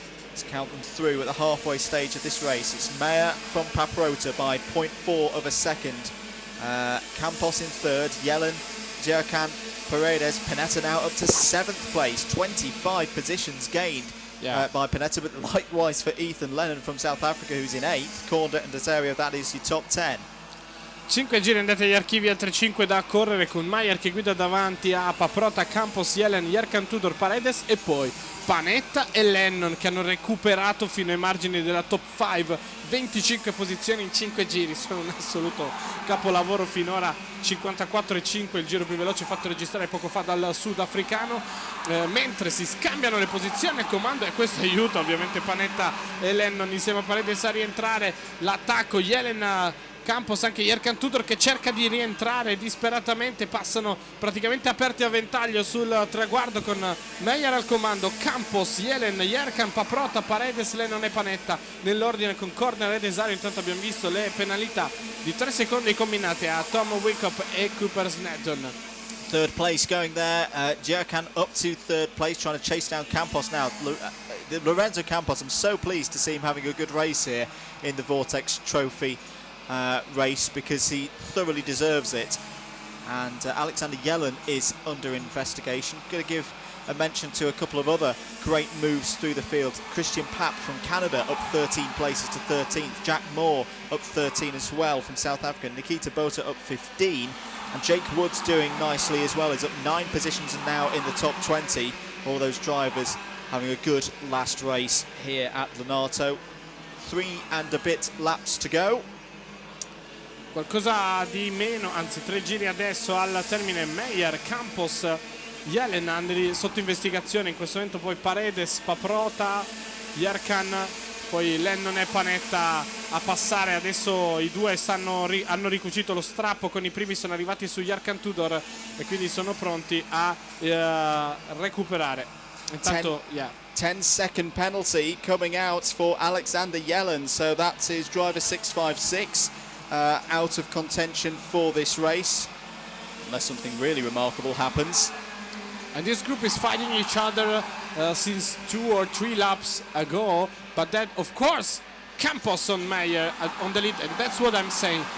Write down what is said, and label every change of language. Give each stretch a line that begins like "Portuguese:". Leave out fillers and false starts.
English: Let's count them through at the halfway stage of this race. It's Meyer from Paparota by 0.4 of a second. Campos in third, Yellen, Djerkan, Paredes, Panetta now up to 7th place. 25 positions gained by Panetta, but likewise for Ethan Lennon from South Africa, who's in 8th. Korda and Desario, that is your top 10.
Italian: 5 giri andate agli archivi, altre 5 da correre, con Mayer che guida davanti a Paprota, Campos, Yellen, Djerkan, Tudor, Paredes e poi Panetta e Lennon che hanno recuperato fino ai margini della top 5, 25 posizioni in 5 giri, sono un assoluto capolavoro finora. 54,5 il giro più veloce fatto registrare poco fa dal sudafricano, mentre si scambiano le posizioni al comando, e questo aiuta ovviamente Panetta e Lennon insieme a Paredes a rientrare. L'attacco Yellen, Campos, anche Djerkan, Tudor che cerca di rientrare disperatamente, passano praticamente aperti a ventaglio sul traguardo con Meyer al comando. Campos, Yellen, Djerkan, Paprota, Paredes, Lennon e Panetta nell'ordine con Corner e Desario. Intanto abbiamo visto le penalità di 3 secondi combinate a Tom Wickup e Cooper Snedden.
English: Third place going there. Djerkan up to third place, trying to chase down Campos now. Lorenzo Campos, I'm so pleased to see him having a good race here in the Vortex Trophy race, because he thoroughly deserves it. And Alexander Yellen is under investigation. Going to give a mention to a couple of other great moves through the field. Christian Papp from Canada up 13 places to 13th. Jack Moore up 13 as well from South Africa. Nikita Bota up 15. And Jake Woods doing nicely as well. He's up 9 positions and now in the top 20. All those drivers having a good last race here at Lonato. 3 and a bit laps to go.
Italian: Qualcosa di meno, anzi 3 giri adesso al termine. Meyer, Campos, Yellen sotto investigazione in questo momento, poi Paredes, Paprota, Djerkan, poi Lennon e Panetta a passare. Adesso i due hanno ricucito lo strappo, con i primi sono arrivati su Djerkan, Tudor, e quindi sono pronti a recuperare. Intanto
English: 10 second penalty coming out for Alexander Yellen, so that's his driver 656 out of contention for this race, unless something really remarkable happens. And this group is fighting each other since 2 or 3 laps ago, but that, of course, Campos and Meyer on the lead, and that's what I'm saying.